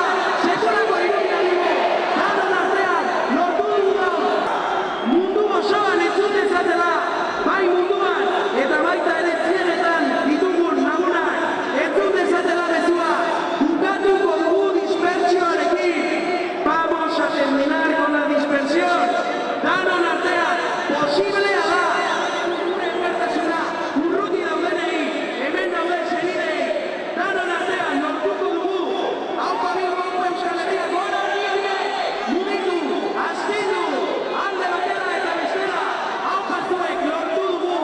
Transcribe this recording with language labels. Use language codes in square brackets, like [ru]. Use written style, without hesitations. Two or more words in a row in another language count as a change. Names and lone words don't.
[eu] Sekulako irudia dugu! Danan artean lortu dugu gaur! Mundu osoan entzun dezatela! Bai munduan eta baita ere zienetan ditugun lagunak entzun dezatela mezua! Bukatuko dugu dispertsioarekin! [es] Vamos a terminar con la dispersión! [eu] Danon artean, posiblea da! Gure elkartasuna, urruti daudenei, hemen dauden senidei, danon artean lortuko dugu! Haupa Bilbo, Euskal Herria, gora horiek! Mugitu, astindu, alde batera eta bestera, haupa zuek lortu dugu!